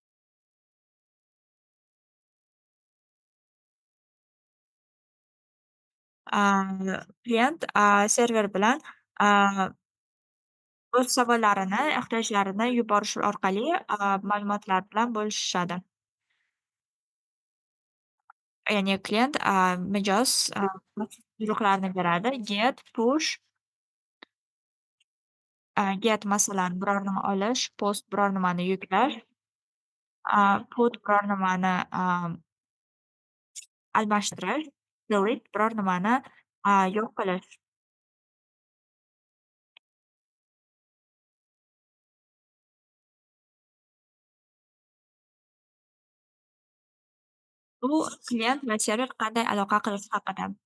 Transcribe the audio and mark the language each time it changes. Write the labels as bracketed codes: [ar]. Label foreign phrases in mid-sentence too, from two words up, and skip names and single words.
[uz] Klient, server bilan, a, o'z savollarini, ehtiyojlarini yuborish orqali, ma'lumotlar bilan bo'lishishadi. Ya'ni klient, mijoz, buyruqlarni beradi. Get, push, get masalan biror nima olish, post biror nimani yuklash, put biror nimani, almashtirish, delete biror nimani, yo'q qilish. Bu klient va server qanday aloqa qilishi haqida.